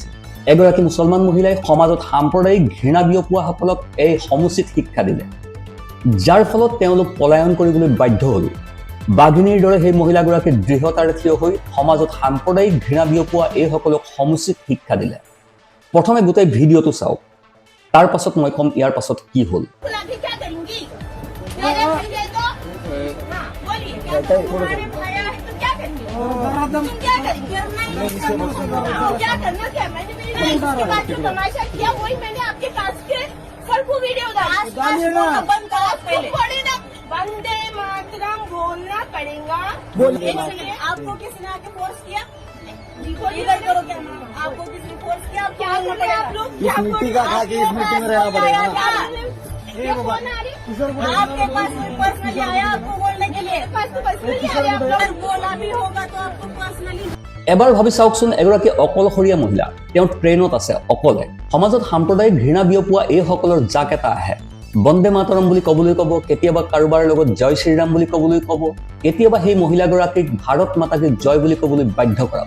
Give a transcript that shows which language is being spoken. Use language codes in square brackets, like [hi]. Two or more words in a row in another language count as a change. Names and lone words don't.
[as] এগৰাকী মুছলমান মহিলাই সমাজত সাম্প্ৰদায়িক ঘৃণা বিয়পোৱাসকলক এই সমুচিত শিক্ষা দিলে, যাৰ ফলত তেওঁলোক পলায়ন কৰিবলৈ বাধ্য হ'ল। বাঘিনীৰ দৰে সেই মহিলাগৰাকী দৃঢ়তাৰে থিয় হৈ সমাজত সাম্প্ৰদায়িক ঘৃণা বিয়পোৱা এইসকলক সমুচিত শিক্ষা দিলে। প্ৰথমে গোটেই ভিডিঅ'টো চাওক, তাৰ পাছত মই ক'ম ইয়াৰ পাছত কি হ'ল। [hi] अभी क्या करूंगी? मेरे भैया तो हाँ, बोलिए तुम्हारे भैया है तो क्या करेंगे? तुम क्या करेंगे? क्या करना क्या? मैंने मेरी इसके बाद जो तमाशा किया वही मैंने आपके पास के सर को वीडियो डाला। बंद करा पहले। वंदे मातरम बोलना पड़ेगा। इसलिए आपको किसने आके फोर्स किया? इधर करो कैमरा। आपको किसने फोर्स किया? आप क्या कर रहे हैं आप लोग? इस मिट्टी का खा के इस मिट्टी में रहना पड़ेगा ना। आपके पास पर्सनली आया आपको बोलने के लिए? पास तो पर्सनली आया आप लोग बोला भी होगा तो आपको पर्सनली। [as] এবাৰ ভাবি চাওকচোন, এগৰাকী অকলশৰীয়া মহিলা, তেওঁ ট্ৰেইনত আছে অকলে। সমাজত সাম্প্ৰদায়িক ঘৃণা বিয়পোৱা এইসকলৰ জাক এটা আহে। বন্দে মাতৰম বুলি ক'বলৈ ক'ব, কেতিয়াবা কাৰোবাৰ লগত জয় শ্ৰীৰাম বুলি ক'বলৈ ক'ব, কেতিয়াবা সেই মহিলাগৰাকীক ভাৰত মাতাক জয় বুলি ক'বলৈ বাধ্য কৰাব।